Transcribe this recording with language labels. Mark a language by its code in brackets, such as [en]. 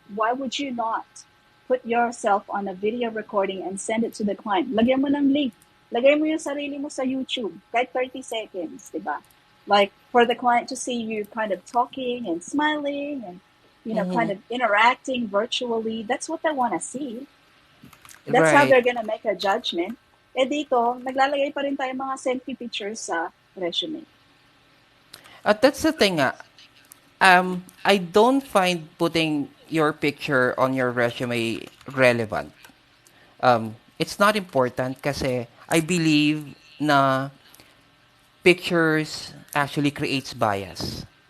[en] Why would you not put yourself on a video recording and send it to the client? [tl] Lagyan mo ng link. Lagay mo yung sarili mo sa YouTube, kahit 30 seconds, di ba? [en] Like, for the client to see you kind of talking and smiling and, kind of interacting virtually. That's what they want to see. That's how Right. they're gonna make a judgment. [tl] Eh dito, naglalagay pa rin tayo mga selfie pictures sa resume. [en] At that's the thing nga. I don't find putting your picture on your resume relevant. It's not important kasi I believe na pictures actually creates bias.